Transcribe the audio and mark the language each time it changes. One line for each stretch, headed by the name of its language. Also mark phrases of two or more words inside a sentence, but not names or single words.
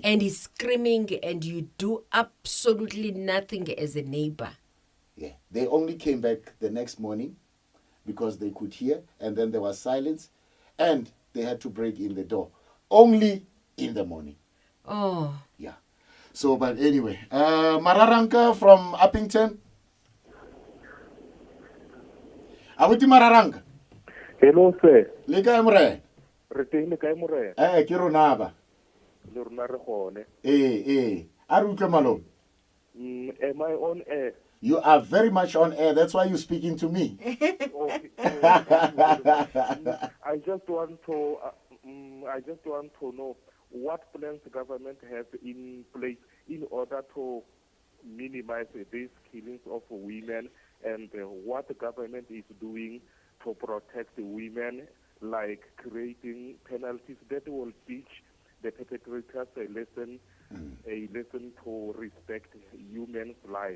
English: And he's screaming, and you do absolutely nothing as a neighbor. Yeah, they only came back the next morning. because they could hear, and then there was silence, and they had to break in the door only in the morning. Oh. Yeah. So, but anyway, Mararanka from Uppington. Abuti Mararanka. Hello, sir.
Southern Sotho: Le kae more? Re teng le kae more? Ke rona ba. Le rona re gone. A re utlwe malome.
English: Am I on air? You are very much on air. That's why you're speaking to me. I just want to know what plans the government has in place in order to minimize these killings of women, and what the government is doing to protect the women, like creating penalties that will teach the perpetrators a lesson to respect human lives.